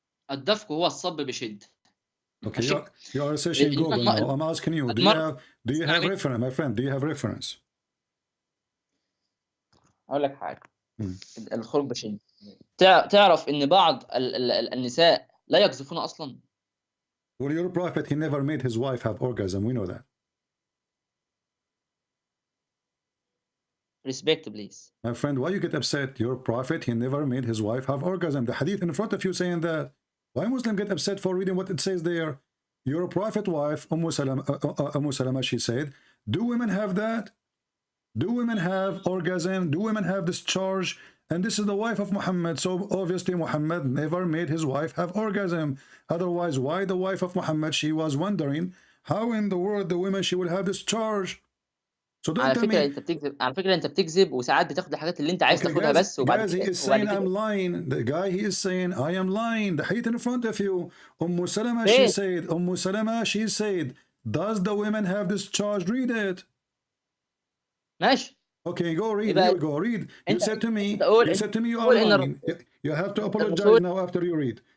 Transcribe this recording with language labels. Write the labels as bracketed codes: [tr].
[ar] الدفق هو الصب بشد. [en] Okay, you are searching Google now. I'm asking you, do you have reference, my friend? Do you have reference? [ar] اقول لك حاجه. الخلق بشري. تعرف ان بعض النساء لا يقذفون اصلا. [en] Well, your prophet, he never made his wife have orgasm. We know that. Respect, please. My friend, why you get upset? Your prophet, he never made his wife have orgasm. The hadith in front of you saying that. Why Muslim get upset for reading what it says there? Your prophet wife, Umm Salama, she said, do women have that? Do women have orgasm? Do women have discharge? And this is the wife of Muhammad. So obviously Muhammad never made his wife have orgasm. Otherwise, why the wife of Muhammad? She was wondering how in the world the women she will have discharge. So don't tell me. [ar] على فكرة انت بتكذب وساعات بتاخد الحاجات اللي انت عايز تاخدها بس وبعد كده. [en] Guys, he is saying I'm lying. The guy, he is saying I am lying. The hadith in front of you. Salama, she said. Salama, she said. Does the women have discharge? Read it. [ar] ماشي. [en] Okay, go read. Here we go. Read. You said to me. You said to me you are lying. You have to apologize now after you read.